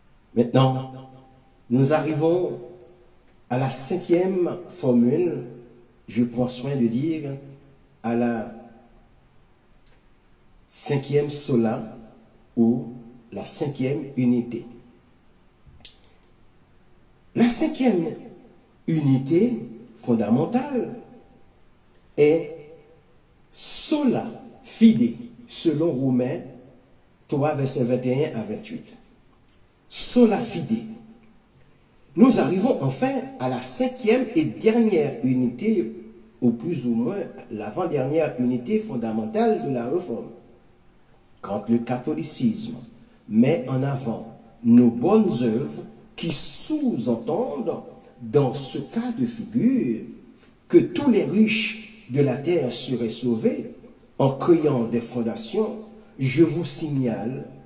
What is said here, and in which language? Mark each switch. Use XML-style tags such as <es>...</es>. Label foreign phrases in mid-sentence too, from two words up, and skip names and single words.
<fr>Maintenant, nous arrivons à la cinquième formule, je prends soin de dire, à la cinquième sola ou la cinquième unité. La cinquième unité fondamentale est</fr> <la>sola fide,</la> <fr>selon Romains 3, versets 21 à 28.</fr> <la>Sola fide.</la> <fr>Nous arrivons enfin à la cinquième et dernière unité, ou plus ou moins l'avant-dernière unité fondamentale de la Réforme. Quand le catholicisme met en avant nos bonnes œuvres qui sous-entendent, dans ce cas de figure, que tous les riches de la terre seraient sauvés en créant des fondations, je vous signale</fr>